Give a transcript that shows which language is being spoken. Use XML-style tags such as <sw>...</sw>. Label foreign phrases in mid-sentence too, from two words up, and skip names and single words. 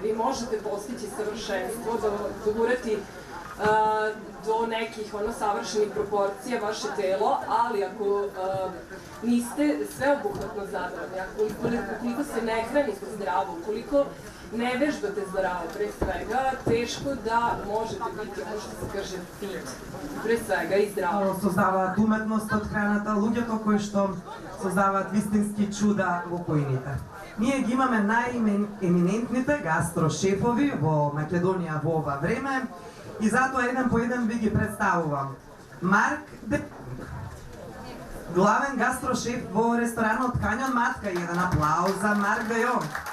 <sr>Vi možete postići savršenstvo, dogurati do nekih savršenih proporcija vaše telo, ali ako niste sveobuhvatno zadovoljni, ukoliko se ne hranite zdravo, ukoliko ne vežbate zdravo, pre svega, teško da možete biti, ono što se kaže, fit, pre svega i zdravo.</sr> <mk>Создаваат уметност од храната, луѓето кои што создаваат вистински чуда во којните. Ние ги имаме најеминентните гастрошефови во Македонија во ова време и затоа еден по еден ви ги представувам. Марк Де главен гастрошеф во ресторанот Каньон Матка, еден аплауз за Марк Де Јонг.</mk>